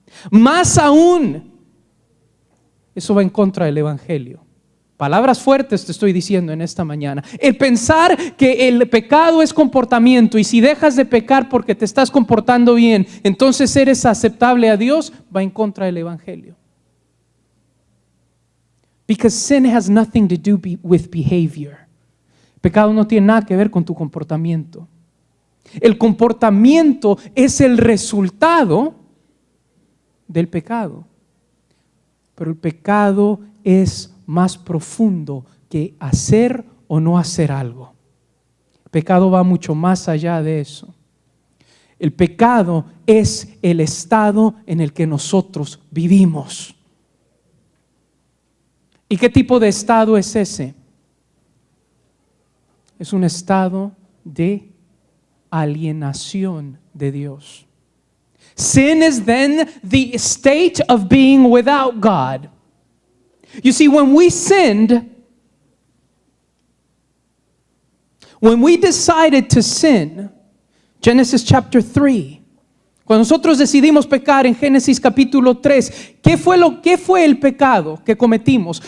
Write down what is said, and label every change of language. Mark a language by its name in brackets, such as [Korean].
[Spanish] Más aún, eso va en contra del Evangelio. Palabras fuertes te estoy diciendo en esta mañana. El pensar que el pecado es comportamiento y si dejas de pecar porque te estás comportando bien, entonces eres aceptable a Dios, va en contra del Evangelio. [English] Because sin has nothing to do with behavior. [Spanish] Pecado no tiene nada que ver con tu comportamiento. El comportamiento es el resultado del pecado. Pero el pecado es más profundo que hacer o no hacer algo. El pecado va mucho más allá de eso. El pecado es el estado en el que nosotros vivimos. ¿Y qué tipo de estado es ese? Es un estado de alienación de Dios. [English] Sin is then the state of being without God. You see, when we sinned, when we decided to sin, Genesis chapter 3, [Spanish] cuando nosotros decidimos pecar en Génesis capítulo 3, ¿qué fue el pecado que cometimos?